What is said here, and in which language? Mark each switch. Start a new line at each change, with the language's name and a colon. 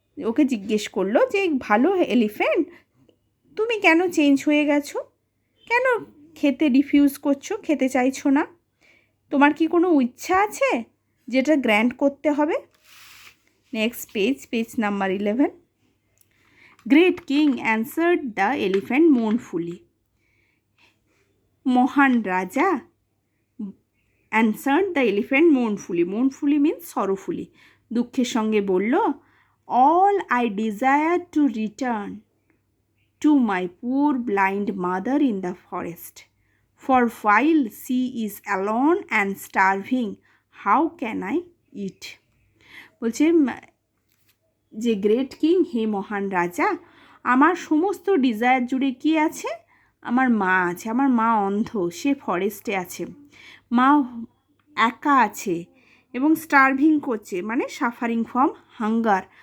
Bangla: ওকে জিজ্ঞেস করলো যে ভালো এলিফ্যান্ট, তুমি কেন চেঞ্জ হয়ে গেছো, কেন খেতে রিফিউজ করছো, খেতে চাইছো না? তোমার কি কোনো ইচ্ছা আছে যেটা গ্র্যান্ট করতে হবে?
English: Next page number 11. Great king, answered the elephant mournfully.
Bangla: মহান রাজা,
English: answered the elephant mournfully. Mournfully means sorrowfully.
Bangla: দুঃখের সঙ্গে বলল,
English: all I desire to return to my poor blind mother in the forest. For while she is alone and starving, how can I eat?
Bangla: বলছে যে
English: great king,
Bangla: হে মহান রাজা, আমার সমস্ত desire জুড়ে কি আছে? আমার মা আছে, আমার মা অন্ধ, সে ফরেস্টে আছে, মা একা আছে এবং স্টার্ভিং করছে, মানে
English: suffering from hunger,